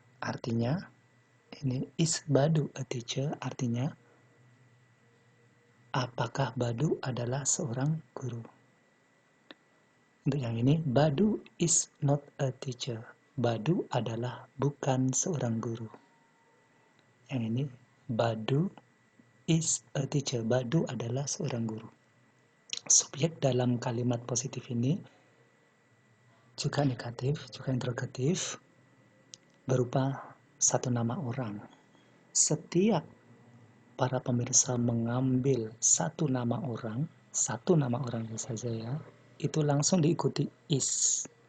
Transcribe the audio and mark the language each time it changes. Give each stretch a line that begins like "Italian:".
Indonesian: Artinya, ini
English: is Badu a teacher
Indonesian: artinya apakah Badu adalah seorang guru? Untuk yang ini,
English: Badu is not a teacher.
Indonesian: Badu adalah bukan seorang guru. Yang ini,
English: Badu is a teacher.
Indonesian: Badu adalah seorang guru. Subjek dalam kalimat positif ini juga negatif, juga interrogatif, berupa satu nama orang. Setiap para pemirsa mengambil satu nama orang saja ya, itu langsung diikuti is.